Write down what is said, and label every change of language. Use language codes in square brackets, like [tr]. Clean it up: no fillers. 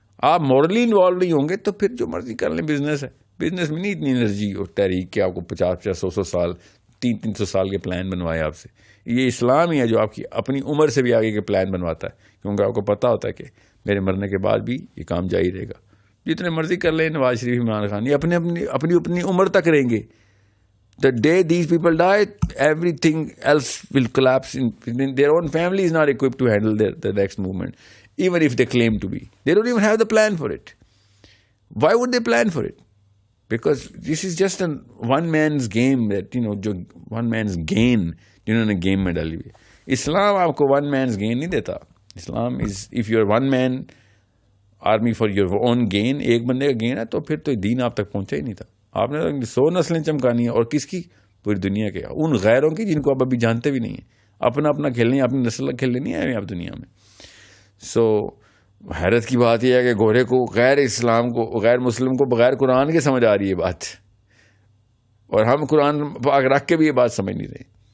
[ur] آپ morally involve نہیں ہوں گے تو پھر جو مرضی کر لیں. بزنس ہے, بزنس میں نہیں اتنی انرجی اور تحریک کہ آپ کو 50-50 100 سال 300 سال کے پلان بنوائے آپ سے. یہ اسلام ہی ہے جو آپ کی اپنی عمر سے بھی آگے کے پلان بنواتا ہے, کیونکہ آپ کو پتا ہوتا ہے کہ میرے مرنے کے بعد بھی یہ کام جاری رہے گا. جتنے مرضی کر لیں نواز شریف, عمران خان, یہ اپنی عمر تک رہیں گے. [en] The day these people die, everything else will collapse. Their own family is not equipped to handle the next movement, even if they claim to be. They don't even have the plan for it. Why would they plan for it? Because this is just a one man's game that, جو one man's gain [ur] جنہوں نے game میں ڈالی ہوئی. اسلام آپ کو [en] one man's gain [ur] نہیں دیتا. اسلام [en] is if you're one man army for your own gain, [ur] ایک بندے کا گین ہے, تو پھر تو دین آپ تک پہنچا ہی نہیں تھا. آپ نے 100 نسلیں چمکانی ہیں, اور کس کی؟ پوری دنیا کے, ان غیروں کی جن کو آپ ابھی جانتے بھی نہیں ہیں. اپنا کھیلنی, اپنی نسل کھیلنے نہیں آئے آپ دنیا میں. سو حیرت کی بات یہ ہے کہ گورے کو, غیر اسلام کو, غیر مسلم کو بغیر قرآن کے سمجھ آ رہی ہے بات, اور ہم قرآن پاک رکھ کے بھی یہ بات سمجھ نہیں رہے.